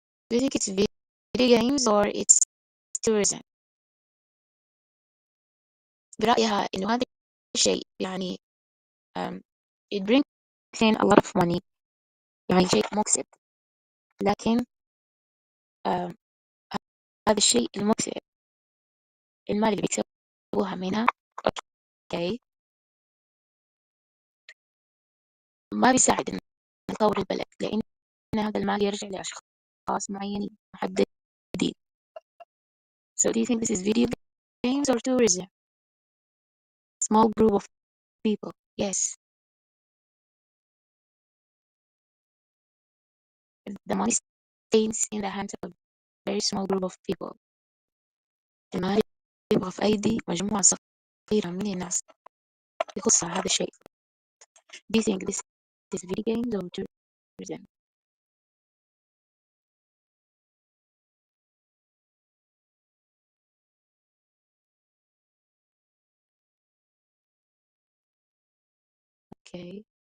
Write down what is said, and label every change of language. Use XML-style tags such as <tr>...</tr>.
<en>Do you think it's video games or it's tourism؟</en> <ar>برأيها إنه هذا الشيء يعني</ar> <en>it brings in a lot of money،</en> <ar>يعني شيء مكسب، لكن um, هذا الشيء المكسب المال اللي بيكسبوها منها أوكي ما بيساعد إن نطور البلد، لأن هذا المال يرجع لأشخاص معينين محددين.</ar> <en>So do you think this is video games or tourism? Small group of people. Yes. The money stays in the hands of a very small group of people.</en> <ar>المال يبقى في أيدي مجموعة صغيرة من الناس يخصها هذا الشيء.</ar> <en>Do you think this is video games or tourism? Okay.</en>